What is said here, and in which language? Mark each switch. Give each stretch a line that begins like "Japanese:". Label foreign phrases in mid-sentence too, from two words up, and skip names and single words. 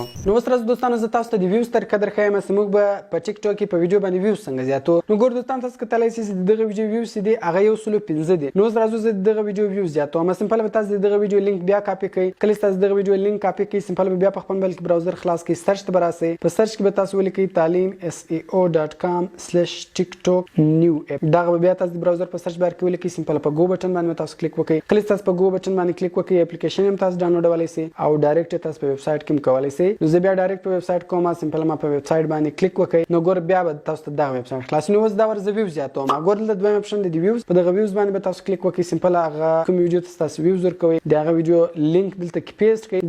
Pashto: نو اوس راځو دوستانو زه تاسو ته د ویوز طریقه درښیم چې موږ به په ټیک ټاک کې په ویډیو باندې ویوز څنګه زیاتو. نو ګور دوستان تاسو کتلی شئ چې دغه
English: video views
Pashto: دي هغه 115 دي. نو اوس راځو زه دغه
English: video views
Pashto: زیاتوم. سمپل به تاسو دغه
English: video link
Pashto: بیا کاپی کړئ. کله تاسو دغه
English: video link
Pashto: کاپی کړئ سمپل بیا په خپل موبایل کې براوزر خلاص کړئ، سرچ ته براسئ. په سرچ کې به تاسو ولیکئ talim.seo.com/tiktok_new-app. دا بیا تاسو د براوزر په
English: search bar
Pashto: کې ولیکئ، سمپل په
English: go button
Pashto: باندې تاسو کلیک وکړئ. کله تاسو په
English: go button
Pashto: باندې کلیک وکړئ اپلیکیشن هم تاسو ډاونلوډولای شئ او ډایرکټ تاسو په
English: web site
Pashto: کې کولای شئ. نو زه بیا ډایرکټ په
English: web site
Pashto: کوم. سمپل ما په
English: web site
Pashto: باندې کلیک وکړئ. نو ګور بیا به تاسو ته دا
English: web site
Pashto: خلاص. نو اوس دا ور زه ویوز زیاتوم. ګور د دویم اپشن د ویوز، په دغه ویوز باندې به تاسو کلیک وکړئ. سمپل هغه کوم ویډیو تاسو ویوز ورکوي دغه
English: video link
Pashto: دلته کې پیسټ کړئ.